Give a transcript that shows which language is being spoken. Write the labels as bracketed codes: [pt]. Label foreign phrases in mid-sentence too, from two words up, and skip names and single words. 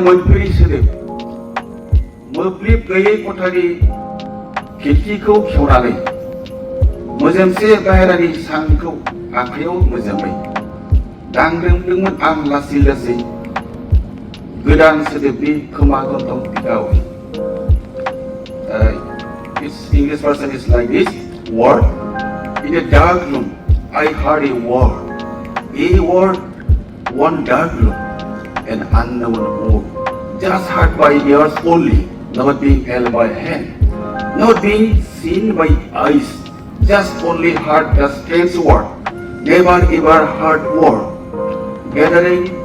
[brx] मोनफेरै सोदोब मोब्लिब गैयै खथानि खिरखिखौ खेवनानै मोजोमसे बाहेरानि सांखौ आखायाव मोजाङै दांग्रोमदोंमोन आं लासै लासै गोदान सोदोबनि खोमा गन्थं बिगावै [en] Its English version is like this: word. In a dark room, I heard a word, one dark room, an unknown word, just heard by ears only, not being held by hand, not being seen by eyes, just only heard the strange word, never ever heard word, gathering,